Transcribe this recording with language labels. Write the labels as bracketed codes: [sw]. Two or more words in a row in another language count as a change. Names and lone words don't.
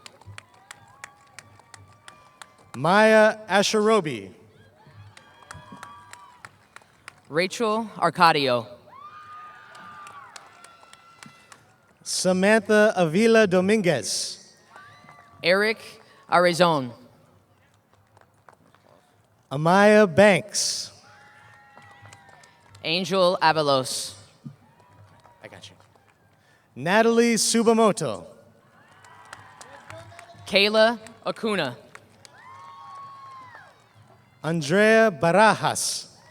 [en] Maya Asherobi. Rachel Arcadio. Samantha Avila Dominguez. Eric Arizon. Amaya Banks. Angel Avalos. I got you. Natalie Subamoto. Kayla Acuna. Andrea Barajas.